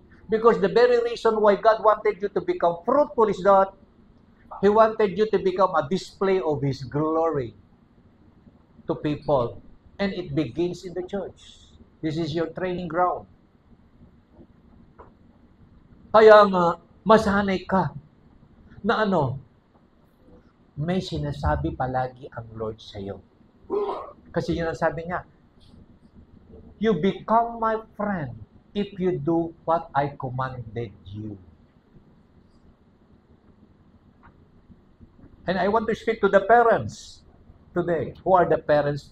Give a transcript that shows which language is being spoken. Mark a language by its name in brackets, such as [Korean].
[English] Because the very reason why God wanted you to become fruitful is that He wanted you to become a display of His glory to people. And it begins in the church. This is your training ground. [Filipino] Kaya nga, masanay ka na may sinasabi palagi ang Lord sa iyo. Kasi yun ang sabi niya, [English] you become my friend if you do what I commanded you. And I want to speak to the parents today. Who are the parents?